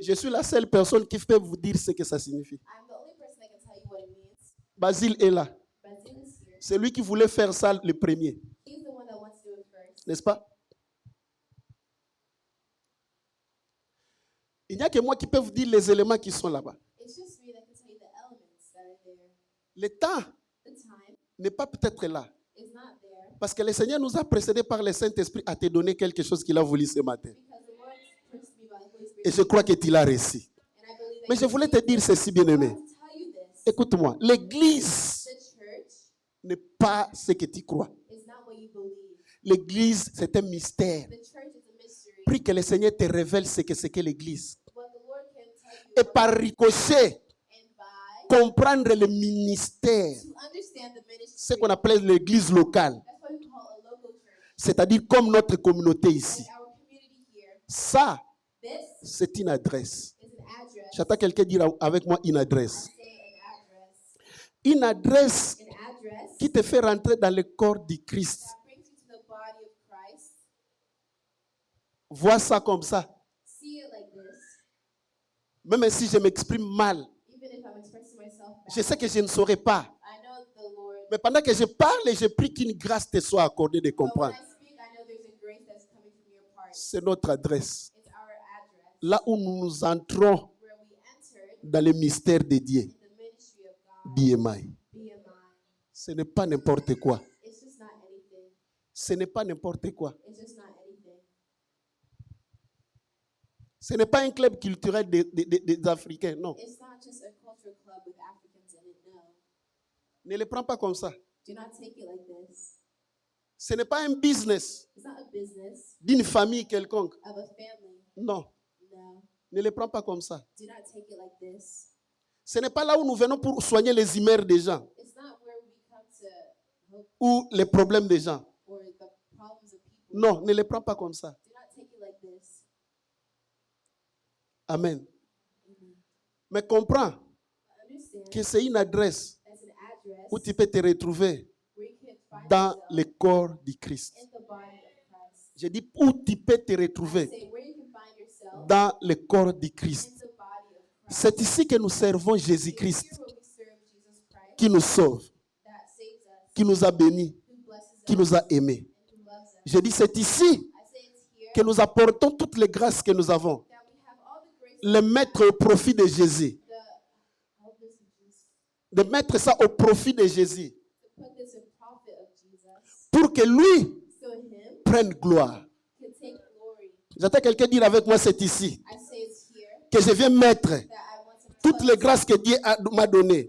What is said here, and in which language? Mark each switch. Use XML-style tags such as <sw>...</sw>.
<fr>Je suis la seule personne qui peut vous dire ce que ça signifie.</fr> <en>I'm the only person that can tell you what it means.</en> <fr>Basile est là.</fr> <en>Basil is here.</en> <fr>C'est lui qui voulait faire ça le premier.</fr> <en>He's the one that wants to do it first.</en> <fr>N'est-ce pas? Il n'y a que moi qui peux vous dire les éléments qui sont là-bas.</fr> <en>It's just me that can tell you the elements that are there.</en> <fr>Le temps</fr> <en>The time</en> <fr>n'est pas peut-être là.</fr> <en>is not there</en> <fr>Parce que le Seigneur nous a précédés par le Saint-Esprit à te donner quelque chose qu'il a voulu ce matin.</fr> <en>because the Lord first me by the Holy Spirit.</en> <fr>Et je crois que tu l'as reçu.</fr> <en>And I believe that</en> <fr>Mais je voulais te dire ceci,</fr> <en>I</en> <fr>bien-aimé.</fr> <en>want to tell you this.</en> <fr>Écoute-moi, l'Église</fr> <en>The church</en> <fr>n'est pas ce que tu crois.</fr> <en>is not what you believe.</en> <fr>L'Église, c'est un mystère.</fr> <en>The church is a mystery.</en> <fr>Prie que le Seigneur te révèle ce que c'est que l'Église.</fr> <en>What the Lord can tell you</en> <fr>Et par ricochet,</fr> <en>and by</en> <fr>comprendre le ministère.</fr> <en>to understand the ministry.</en> <fr>Ce qu'on appelle l'Église locale.</fr> <en>That's what we call a local church.</en> <fr>C'est-à-dire comme notre communauté ici.</fr> <en>Like our community here.</en> <fr>Ça,</fr> <en>This</en> <fr>c'est une adresse.</fr> <en>is an address.</en> <fr>J'attends quelqu'un dire avec moi une adresse.</fr> <en>Say an address.</en> <fr>Une adresse</fr> <en>An address</en> <fr>qui te fait rentrer dans le corps du Christ.</fr> <en>that brings you to the body of Christ.</en> <fr>Vois ça comme ça.</fr> <en>See it like this.</en> <fr>Même si je m'exprime mal,</fr> <en>Even if I'm expressing myself</en> <fr>je</fr> <en>bad,</en> <fr>sais que je ne saurais pas.</fr> <en>I know the Lord.</en> <fr>Mais pendant que je parle, je prie qu'une grâce te soit accordée de</fr> <en>But when</en> <fr>comprendre.</fr> <en>I speak, I know there's a grace that's coming from your part.</en> <fr>C'est notre adresse.</fr> <en>It's our address</en> <fr>Là où nous entrons</fr> <en>where we entered</en> <fr>dans le mystère de Dieu.</fr> <en>in the ministry of God.</en> <fr>BMI.</fr> <en>BMI.</en> <fr>Ce n'est pas n'importe quoi.</fr> <en>It's just not anything.</en> <fr>Ce n'est pas n'importe quoi.</fr> <en>It's just not anything.</en> <fr>Ce n'est pas un club culturel des Africains, non.</fr> <en>It's not just a culture club with Africans in it, no.</en> <fr>Ne le prends pas comme ça.</fr> <en>Do not take it like this.</en> <fr>Ce n'est pas un business</fr> <en>It's not a business</en> <fr>d'une famille quelconque.</fr> <en>of a family,</en> <fr>Non,</fr> <en>no.</en> <fr>ne le prends pas comme ça.</fr> <en>Do not take it like this.</en> <fr>Ce n'est pas là où nous venons pour soigner les humeurs des gens</fr> <en>It's not where we come to help</en> <fr>ou les problèmes des gens.</fr> <en>or the problems of people.</en> <fr>Non, ne le prends pas comme ça.</fr> <en>Do not take it like this.</en> <fr>Amen.</fr> <en>Amen.</en> <fr>Mais comprends</fr> <en>Understand</en> <fr>que c'est une adresse</fr> <en>as an address</en> <fr>où tu peux te retrouver</fr> <en>where you can find</en> <fr>dans</fr> <en>yourself</en> <fr>le corps du Christ.</fr> <en>in the body of Christ.</en> <fr>Je dis où tu peux te retrouver</fr> <en>Say where you can find yourself</en> <fr>dans le corps du</fr> <en>in</en> <fr>Christ.</fr> <en>the body of Christ.</en> <fr>C'est ici que nous servons</fr> <en>It's</en> <fr>Jésus-Christ</fr> <en>here where we serve Jesus Christ</en> <fr>qui nous sauve,</fr> <en>that saves us,</en> <fr>qui nous a bénis,</fr> <en>who blesses</en> <fr>qui</fr> <en>us,</en> <fr>nous a aimés.</fr> <en>and who loves us.</en> <fr>Je dis c'est ici</fr> <en>I say it's here</en> <fr>que nous apportons toutes les grâces que nous avons,</fr> <en>that we have all the grace</en> <fr>les mettre au profit de Jésus,</fr> <en>help this in Jesus,</en> <fr>de mettre ça au profit de Jésus,</fr> <en>to put this in profit of Jesus,</en> <fr>pour que lui</fr> <en>so him</en> <fr>prenne gloire.</fr> <en>can take glory.</en> <fr>J'entends quelqu'un dire avec moi c'est ici</fr> <en>I say it's here</en> <fr>que je viens mettre</fr> <en>that I want to</en> <fr>toutes</fr> <en>put</en> <fr>les grâces que Dieu m'a données</fr>